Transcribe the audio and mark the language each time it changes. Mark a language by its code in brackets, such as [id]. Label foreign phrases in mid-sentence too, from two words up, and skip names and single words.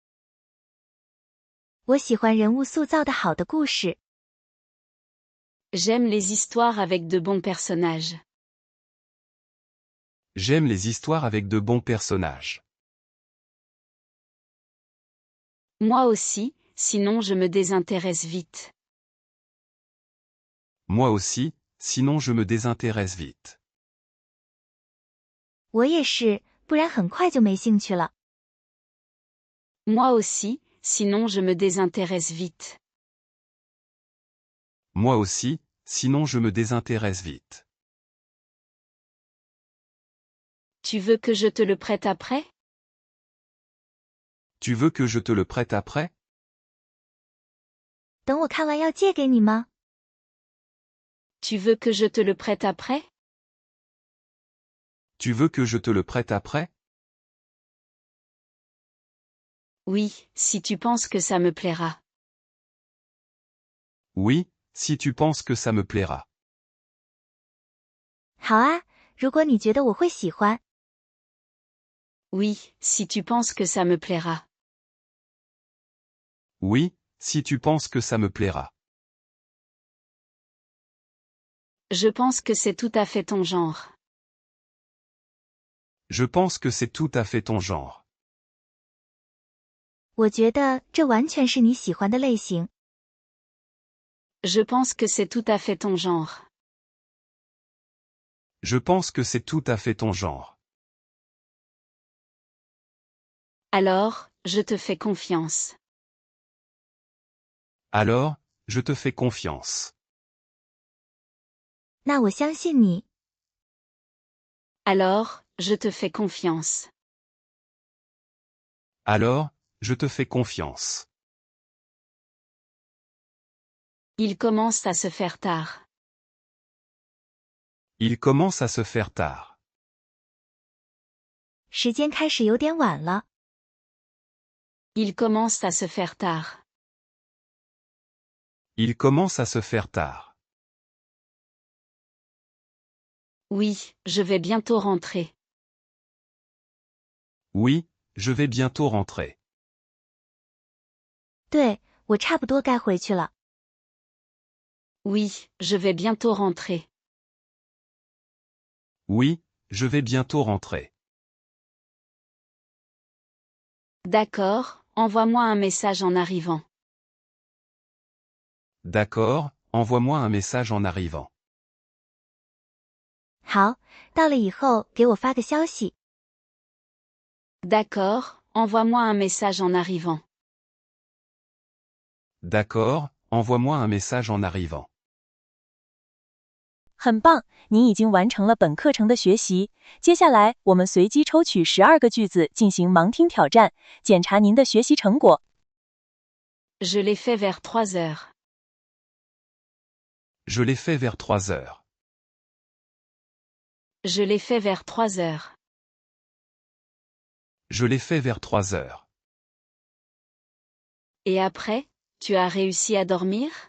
[zh] 我喜欢人物塑造的好的故事。 [fr] J'aime les histoires avec de bons personnages. J'aime les histoires avec de bons personnages. Moi aussi, sinon je me désintéresse vite. Moi aussi, sinon je me désintéresse vite. [zh] 我也是，不然很快就没兴趣了。 [fr] Moi aussi, sinon je me désintéresse vite. Moi aussi, sinon je me désintéresse vite. Tu veux que je te le prête après? Tu veux que je te le prête après? [zh] 等我看完要借给你吗？ [fr] Tu veux que je te le prête après? Tu veux que je te le prête après? Oui, si tu penses que ça me plaira. Oui, si tu penses que ça me plaira. [zh] 好啊，如果你觉得我会喜欢。 [fr] Oui, si tu penses que ça me plaira. Oui, si tu penses que ça me plaira. Je pense que c'est tout à fait ton genre. Je pense que c'est tout à fait ton genre. [zh] 我觉得这完全是你喜欢的类型。 [fr] Je pense que c'est tout à fait ton genre. Je pense que c'est tout à fait ton genre. Alors, je te fais confiance. Alors, je te fais confiance. [zh] 那我相信你。 [fr] Alors, je te fais confiance. Alors, je te fais confiance. Il commence à se faire tard. Il commence à se faire tard. [zh] 时间开始有点晚了。 [fr] Il commence à se faire tard. Il commence à se faire tard. Oui, je vais bientôt rentrer. Oui, je vais bientôt rentrer. [zh] 对，我差不多该回去了。 [fr] Oui, je vais bientôt rentrer. Oui, je vais bientôt rentrer. D'accord, envoie-moi un message en arrivant. D'accord, envoie-moi un message en arrivant. [zh] 好，到了以后给我发个消息。 [fr] D'accord, envoie-moi un message en arrivant. D'accord, envoie-moi un message en arrivant. [zh] 很棒，您已经完成了本课程的学习。接下来，我们随机抽取12个句子进行盲听挑战，检查您的学习成果。 [fr] Je l'ai fait vers 3 heures. Je l'ai fait vers 3 heures. Je l'ai fait vers 3 heures. Je l'ai fait vers 3 heures. Et après, tu as réussi à dormir?